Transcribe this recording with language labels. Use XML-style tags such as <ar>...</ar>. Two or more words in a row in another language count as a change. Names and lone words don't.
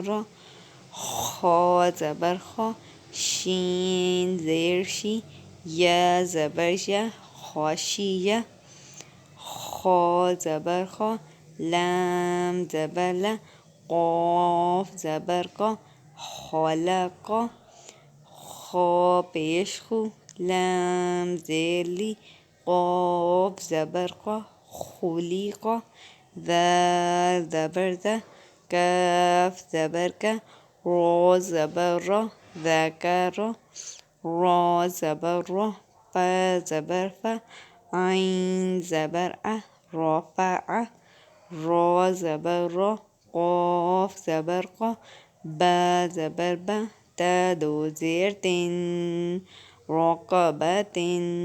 <ur>خا زبر خا، شین زیر شی، یا زبر ژ، خاشیه. خا زبر خا، لام زبر ل، قاف زبر قا، خلق. خا پیش خو، لام زیر لی، قاف زبر قا، خلیق. ذال زبر ذ، کاف زبر کا، را زبر را، ذکر. را زبر را، ف زبر ف، عین زبر ع، رفع. را زبر را، قاف زبر قا، با زبر با، تا دو زیر تن، رقبتن.</ur>